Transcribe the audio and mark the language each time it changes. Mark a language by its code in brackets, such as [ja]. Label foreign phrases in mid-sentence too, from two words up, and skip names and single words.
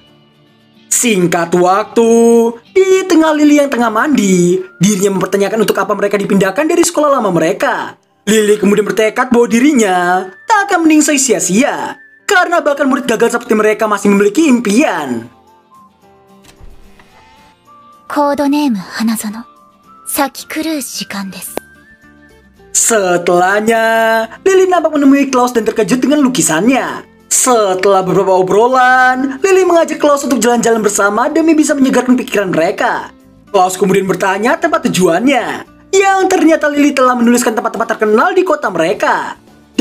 [id] Singkat waktu, di tengah Lily yang tengah mandi, dirinya mempertanyakan untuk apa mereka dipindahkan dari sekolah lama mereka. Lily kemudian bertekad bahwa dirinya tak akan meningsai sia-sia, karena bahkan murid gagal seperti mereka masih memiliki impian. [ja] コードネーム花園、先狂う時間です。 [id] Setelahnya, Lily nampak menemui Klaus dan terkejut dengan lukisannya. Setelah beberapa obrolan, Lily mengajak Klaus untuk jalan-jalan bersama demi bisa menyegarkan pikiran mereka. Klaus kemudian bertanya tempat tujuannya, yang ternyata Lily telah menuliskan tempat-tempat terkenal di kota mereka.